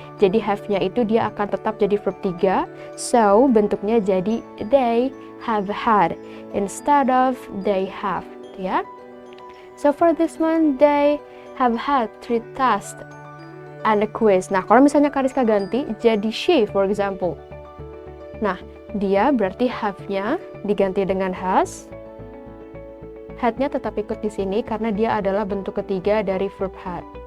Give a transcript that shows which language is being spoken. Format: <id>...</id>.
<id>Jadi have-nya itu dia akan tetap jadi verb 3. So, bentuknya jadi they have had</id> <en>instead of</en> <id>they have, ya.</id> <en>So for this one, they have had 3 tests and a quiz.</en> <id>Nah, kalau misalnya Kariska ganti jadi she,</id> <en>for example.</en> <id>Nah, dia berarti have-nya diganti dengan has. Had-nya tetap ikut di sini karena dia adalah bentuk ketiga dari verb had.</id>